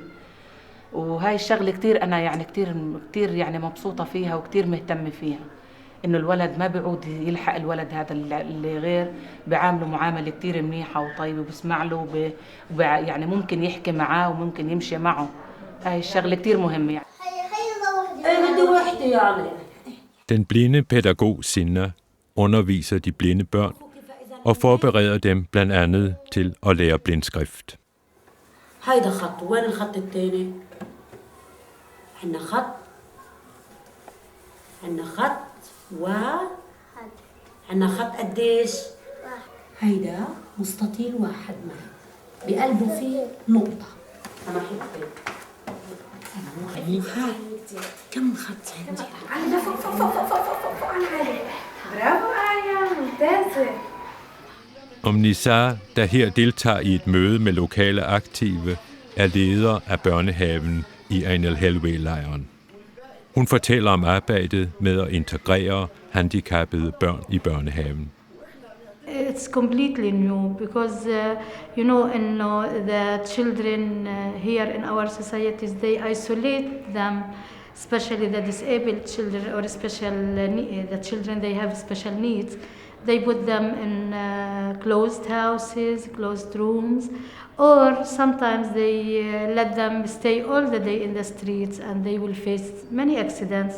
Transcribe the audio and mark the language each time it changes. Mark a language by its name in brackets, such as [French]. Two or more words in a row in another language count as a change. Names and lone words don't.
[Arabic] وهاي الشغلة كتير أنا يعني كتير يعني مبسوطة فيها وكتير مهتمة فيها إنه الولد ما بيعود يلحق الولد هذا اللي غير بعامله معاملة كتير منيحة وطيبة وبسمع له يعني ممكن يحكي معاه وممكن يمشي معه. هاي الشغلة كتير مهمة يعني. [Danish] Den blinde pædagog Sinna underviser de blinde børn og forbereder dem blandt andet til at lære blindskrift. [Arabic] هيدا خط وين الخط الثاني؟ عندنا خط عندنا خط قديش؟ هيدا مستطيل واحد معي بقلبه فيه نقطة. أنا حطيت كم خط عندي؟ أنا فوق أنا علي. برافو آية ممتازة. [Danish] Nisa, der her deltager i et møde med lokale aktive, er leder af børnehaven i Ain al-Helwe-lejren. Hun fortæller om arbejdet med at integrere handicappede børn i børnehaven. [English] It's completely new because the children here in our societies, they isolate them, especially the disabled children or the children they have special needs. They put them in closed houses, closed rooms, or sometimes they let them stay all the day in the streets and they will face many accidents.